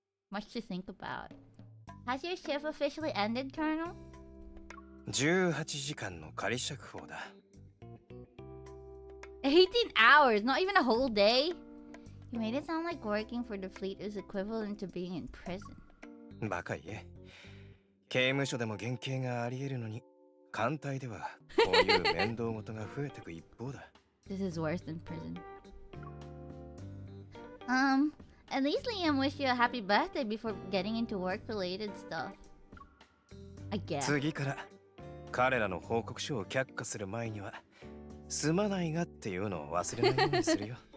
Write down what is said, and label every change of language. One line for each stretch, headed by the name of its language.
English: Much to think about. Has your shift officially ended, Colonel?
Japanese: 18時間の仮釈放だ。
English: 18 hours, not even a whole day? You made it sound like working for the fleet is equivalent to being in prison.
Japanese: バカ言え。刑務所でも減刑があり得るのに、艦隊ではこういう面倒事が増えてく一方だ。
English: This is worse than prison. At least Liam wished you a happy birthday before getting into work-related stuff. I guess.
Japanese: 次から彼らの報告書を却下する前には、すまないがっていうのを忘れないようにするよ。